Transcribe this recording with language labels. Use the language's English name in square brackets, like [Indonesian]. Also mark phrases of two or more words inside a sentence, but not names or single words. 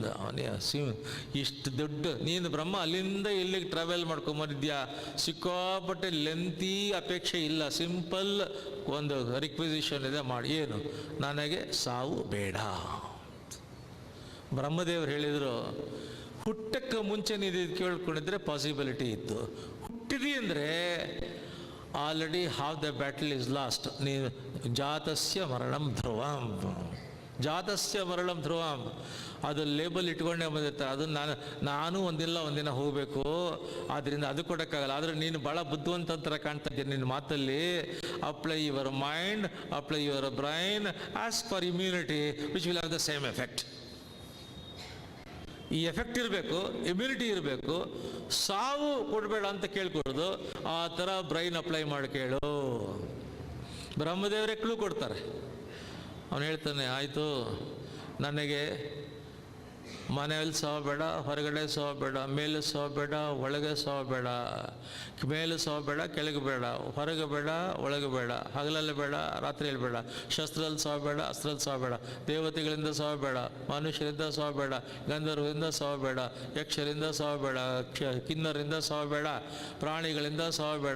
[Kannada] ಅವನೇ ಇಷ್ಟು ದೊಡ್ಡ ನೀನು ಬ್ರಹ್ಮ ಅಲ್ಲಿಂದ ಇಲ್ಲಿಗೆ ಟ್ರಾವೆಲ್ ಮಾಡ್ಕೊಂಬಂದಿದ್ಯಾ, ಸಿಕ್ಕಾಪಟ್ಟೆ ಲೆಂತಿ ಅಪೇಕ್ಷೆ ಇಲ್ಲ, ಸಿಂಪಲ್ ಒಂದು ರಿಕ್ವಿಸಿಷನ್ ಇದೆ ಮಾಡಿ. ಏನು? ನನಗೆ ಸಾವು ಬೇಡ. ಬ್ರಹ್ಮದೇವರು ಹೇಳಿದರು, ಹುಟ್ಟಕ್ಕೆ ಮುಂಚೆ ನೀನು ಕೇಳ್ಕೊಂಡಿದ್ರೆ ಪಾಸಿಬಿಲಿಟಿ ಇತ್ತು, ಹುಟ್ಟಿದಿ ಅಂದರೆ [English] already half the battle is lost. [Sanskrit] ನೀನು ಜಾತಸ್ಯ ಮರಣಂ ಧ್ರುವಂ, ಜಾತಸ್ಯ ಮರಣಂ ಧ್ರುವಂ, [Kannada] ಅದು ಲೇಬಲ್ ಇಟ್ಕೊಂಡೇ ಬಂದಿರ್ತಾರೆ. ಅದನ್ನು ನಾನು ಒಂದಿನ ಹೋಗಬೇಕು, ಆದ್ದರಿಂದ ಅದು ಕೊಡೋಕ್ಕಾಗಲ್ಲ. ಆದರೆ ನೀನು ಭಾಳ ಬುದ್ಧಿವಂತ ಥರ ಕಾಣ್ತಾ ಇದ್ದೀನಿ ನಿನ್ನ ಮಾತಲ್ಲಿ. [English] apply your mind, apply your brain as far immunity which will have the same effect. [Kannada] ಈ ಎಫೆಕ್ಟ್ ಇರಬೇಕು, ಇಮ್ಯುನಿಟಿ ಇರಬೇಕು, ಸಾವು ಕೊಡಬೇಡ ಅಂತ ಕೇಳ್ಕೊಡೋದು. ಆ ಥರ [English] brain apply [Kannada] ಮಾಡಿ ಕೇಳು. ಬ್ರಹ್ಮದೇವರೇ ಕ್ಲೂ ಕೊಡ್ತಾರೆ. ಅವನು ಹೇಳ್ತಾನೆ, ಆಯಿತು, ನನಗೆ ಮನೆಯಲ್ಲಿ ಸಾವು ಬೇಡ, ಹೊರಗಡೆ ಸಾವು ಬೇಡ, ಮೇಲೆ ಸಾವು ಬೇಡ, ಒಳಗೆ ಸಾವು ಬೇಡ, ಮೇಲೆ ಸಾವು ಬೇಡ, ಕೆಳಗೆ ಬೇಡ, ಹೊರಗೆ ಬೇಡ, ಒಳಗೆ ಬೇಡ, ಹಗಲಲ್ಲಿ ಬೇಡ, ರಾತ್ರಿಯಲ್ಲಿ ಬೇಡ, ಶಸ್ತ್ರದಲ್ಲಿ ಸಾವು ಬೇಡ, ಅಸ್ತ್ರದಲ್ಲಿ ಸಾವು ಬೇಡ, ದೇವತೆಗಳಿಂದ ಸಾವು ಬೇಡ, ಮನುಷ್ಯರಿಂದ ಸಾವು ಬೇಡ, ಗಂಧರ್ವರಿಂದ ಸಾವು ಬೇಡ, ಯಕ್ಷರಿಂದ ಸಾವು ಬೇಡ, ಕಿನ್ನರಿಂದ ಸಾವು ಬೇಡ, ಪ್ರಾಣಿಗಳಿಂದ ಸಾವು ಬೇಡ.